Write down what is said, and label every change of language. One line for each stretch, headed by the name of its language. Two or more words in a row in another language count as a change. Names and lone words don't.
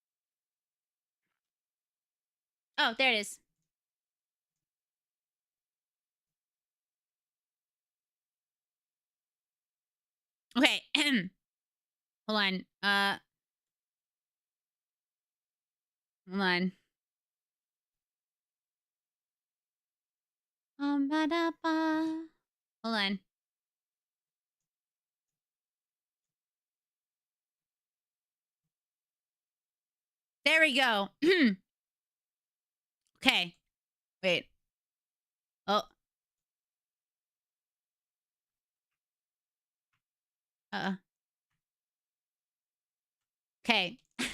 English: Oh, there it is. Okay. Hold on. Hold on. Ba-da-ba. Hold on. There we go. Okay. Wait. Oh. Okay.